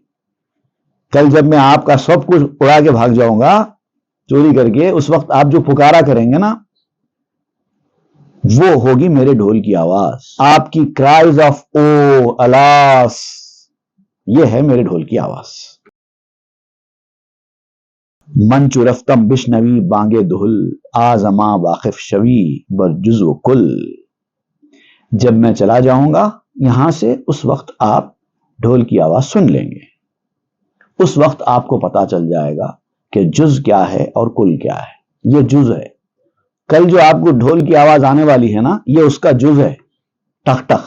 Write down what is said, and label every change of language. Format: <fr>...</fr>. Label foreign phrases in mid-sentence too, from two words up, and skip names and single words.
<ur>کل جب میں آپ کا سب کچھ اڑا کے بھاگ جاؤں گا چوری کر کے، اس وقت آپ جو پکارا کریں گے نا، وہ ہوگی میرے ڈھول کی آواز۔ آپ کی</ur> <en>cries of O alas,</en> <ur>یہ ہے میرے ڈھول کی آواز۔</ur> <fa>منچو رفتم بشنوی بانگے دہل آزما واقف شوی بر جزو کل۔</fa> <ur>جب میں چلا جاؤں گا یہاں سے، اس وقت آپ ڈھول کی آواز سن لیں گے، اس وقت آپ کو پتا چل جائے گا کہ جز کیا ہے اور کل کیا ہے۔ یہ جز ہے، کل جو آپ کو ڈھول کی آواز آنے والی ہے نا، یہ اس کا جز ہے، ٹک ٹک۔</ur>